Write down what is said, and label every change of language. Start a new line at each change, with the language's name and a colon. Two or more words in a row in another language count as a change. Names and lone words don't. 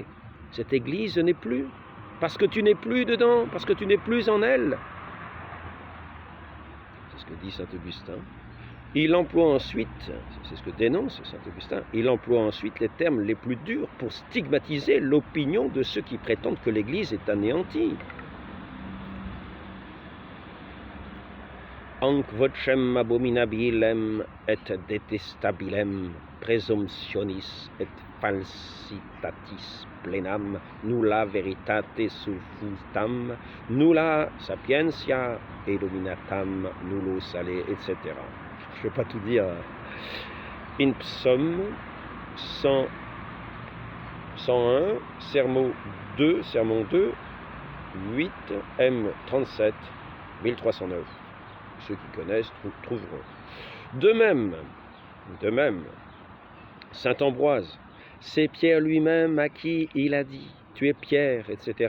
French: Cette Église n'est plus, parce que tu n'es plus dedans, parce que tu n'es plus en elle. C'est ce que dit saint Augustin. Il emploie ensuite, c'est ce que dénonce saint Augustin, il emploie ensuite les termes les plus durs pour stigmatiser l'opinion de ceux qui prétendent que l'Église est anéantie.
Latin: Anc vocem abominabilem et detestabilem presumptionis et falsitatis plenam nulla veritate suffutam nulla sapientia illuminatam nullo sale, etc.
French: Je ne vais pas tout dire. In psaume 101, sermon 2, 8, M37, 1309. Ceux qui connaissent trouveront. De même, saint Ambroise, c'est Pierre lui-même à qui il a dit « Tu es Pierre », etc.